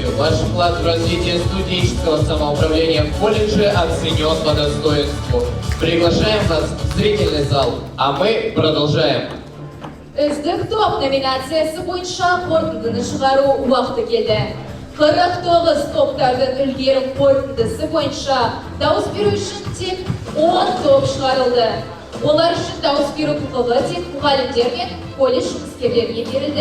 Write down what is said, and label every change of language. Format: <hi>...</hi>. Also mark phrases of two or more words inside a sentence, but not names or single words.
<ru>Ваш вклад в развитие студенческого самоуправления в колледже оценен по достоинству. Приглашаем вас в зрительный зал, а мы продолжаем.</ru> <kk>Үздік топ номинациясы бойынша қорытындыны шығару уақыты келді. 49 топтардың үлгерім қорытындысы бойынша дауыс беру үшін тек 10 топ шығарылды. Олар үшін дауыс беру құқығы тек мұғалімдер мен колледж жұмыскерлерге берілді.</kk>